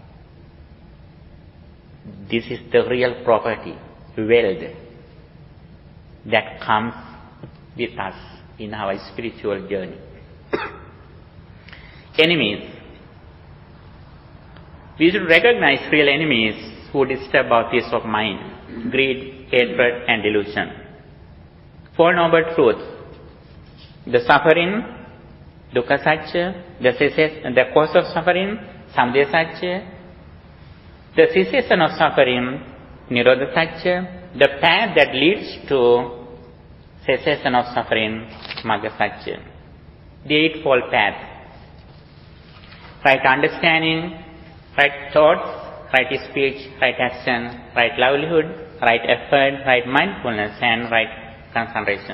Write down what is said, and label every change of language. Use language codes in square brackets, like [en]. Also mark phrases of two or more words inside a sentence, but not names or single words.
[en] This is the real property, wealth, that comes with us in our spiritual journey. Enemies. We should recognize real enemies who disturb our peace of mind: greed, hatred and delusion. 4 noble truths: the suffering, [pi] dukkha satya, [en] the cause of suffering, [pi] samudaya satya, [en] the cessation of suffering, [pi] nirodha satya, [en] the path that leads to cessation of suffering, [pi] magga satya. [en] The eightfold path: right understanding, right thoughts, right speech, right action, right livelihood, right effort, right mindfulness and right concentration.